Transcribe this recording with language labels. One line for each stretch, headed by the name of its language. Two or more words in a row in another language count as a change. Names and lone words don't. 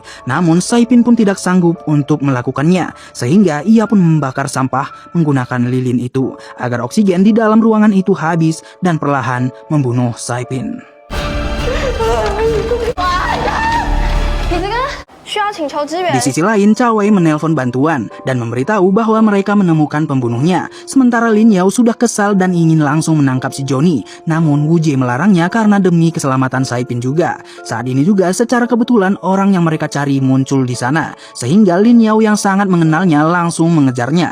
Indonesian: Namun Saipin pun tidak sanggup untuk melakukannya, sehingga ia pun membakar sampah menggunakan lilin itu agar oksigen di dalam ruangan itu habis dan perlahan membunuh Saipin.
Chinese: 需要请求支援
Indonesian: Di。sisi lain, Chawei menelpon bantuan dan memberitahu bahwa mereka menemukan pembunuhnya. Sementara Lin Yao sudah kesal dan ingin langsung menangkap si Johnny. Namun Wu Jie melarangnya karena demi keselamatan Saipin juga. Saat ini juga secara kebetulan orang yang mereka cari muncul di sana. Sehingga Lin Yao yang sangat mengenalnya langsung mengejarnya.